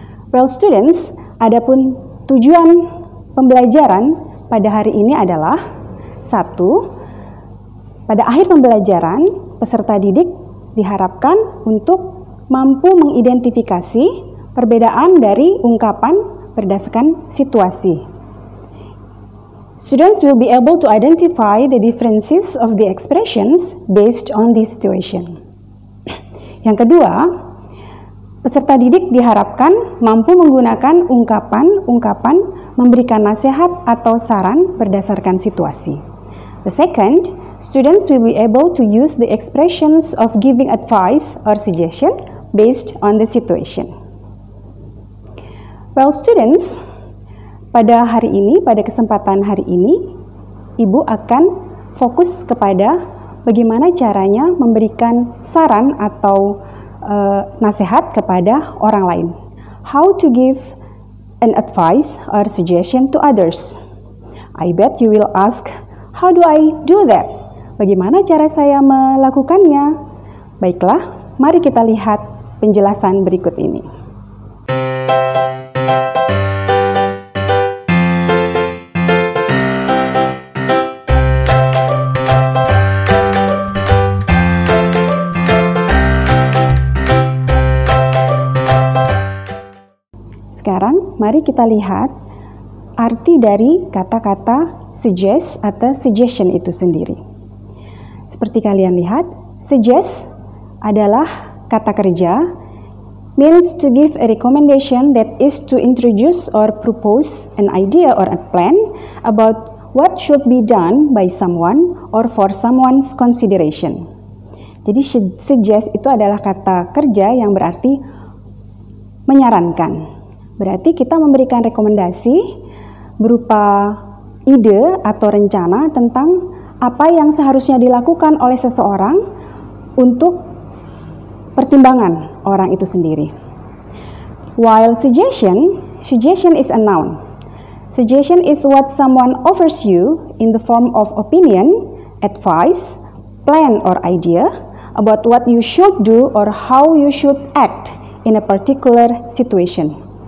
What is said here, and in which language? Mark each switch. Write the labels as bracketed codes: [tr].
[en] Well students, [id] adapun tujuan pembelajaran pada hari ini adalah 1. Pada akhir pembelajaran, peserta didik diharapkan untuk mampu mengidentifikasi perbedaan dari ungkapan berdasarkan situasi. [en] Students will be able to identify the differences of the expressions based on the situation. [id] Yang kedua, peserta didik diharapkan mampu menggunakan ungkapan-ungkapan memberikan nasihat atau saran berdasarkan situasi. [en] The second, students will be able to use the expressions of giving advice or suggestion based on the situation. Well students, [id] pada kesempatan hari ini, Ibu akan fokus kepada bagaimana caranya memberikan saran atau nasihat kepada orang lain. [en] How to give an advice or suggestion to others. I bet you will ask, how do I do that? [id] Bagaimana cara saya melakukannya? Baiklah, mari kita lihat penjelasan berikut ini. Sekarang, mari kita lihat arti dari kata-kata suggest atau suggestion itu sendiri. Seperti kalian lihat, suggest adalah kata kerja, [en] means to give a recommendation, that is to introduce or propose an idea or a plan about what should be done by someone or for someone's consideration. [id] Jadi suggest itu adalah kata kerja yang berarti menyarankan. Berarti kita memberikan rekomendasi berupa ide atau rencana tentang apa yang seharusnya dilakukan oleh seseorang untuk pertimbangan orang itu sendiri. [en] While suggestion is a noun. Suggestion is what someone offers you in the form of opinion, advice, plan or idea about what you should do or how you should act in a particular situation.